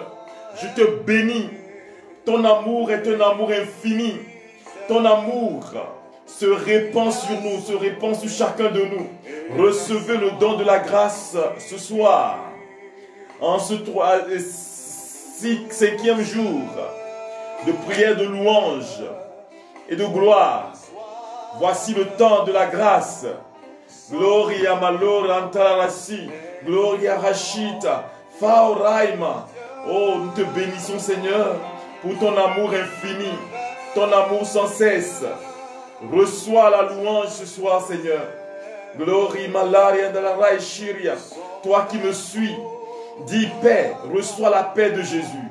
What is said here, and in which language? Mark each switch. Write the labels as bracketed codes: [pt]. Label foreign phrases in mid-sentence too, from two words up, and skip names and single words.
[fr] Je te bénis, ton amour est un amour infini, ton amour se répand sur nous, se répand sur chacun de nous. Recevez le don de la grâce ce soir, en ce 5e jour de prière, de louange et de gloire. Voici le temps de la grâce. Gloria malor antarasi, gloria rachita, faoraima. Oh, nous te bénissons, Seigneur, pour ton amour infini, ton amour sans cesse. Reçois la louange ce soir, Seigneur. Glory malaria de la raïchiria. Toi qui me suis, dis paix. Reçois la paix de Jésus.